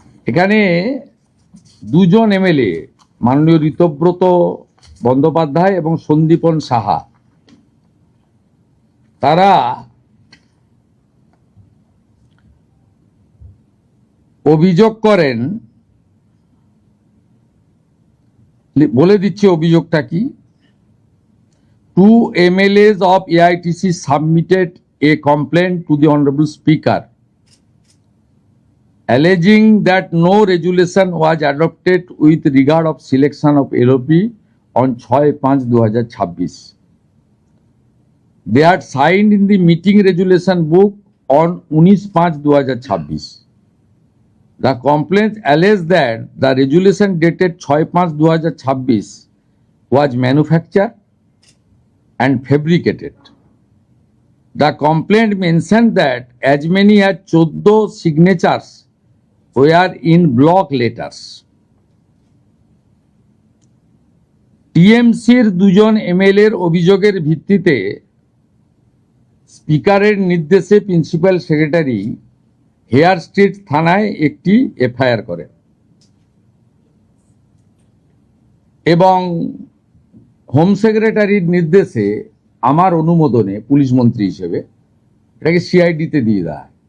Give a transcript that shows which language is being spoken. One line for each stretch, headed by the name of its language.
Bangla: এখানে 2জন এমএলএ, মাননীয় ঋতব্রত বন্দ্যোপাধ্যায় এবং সন্দীপন সাহা, তারা অভিযোগ করেন, বলে দিচ্ছি অভিযোগটা কি।
English: two MLAs of AITC submitted a complaint to the Honorable Speaker alleging that no resolution was adopted with regard of selection of LOP on 6/5/2026. They are signed in the meeting resolution book on 19/5/2026. The complaint alleged that the resolution dated 6/5/2026 was manufactured and fabricated. The complaint mentioned that as many as 14 signatures were in block letters.
Bangla: টিএমসির দুজন এমএলএর অভিযোগের ভিত্তিতে স্পিকারের নির্দেশে principal secretary hair street থানায় একটি FIR করেন এবং হোম সেক্রেটারির নির্দেশে আমার অনুমোদনে পুলিশ মন্ত্রী হিসেবে এটাকে সিআইডিতে দিয়ে দেয়।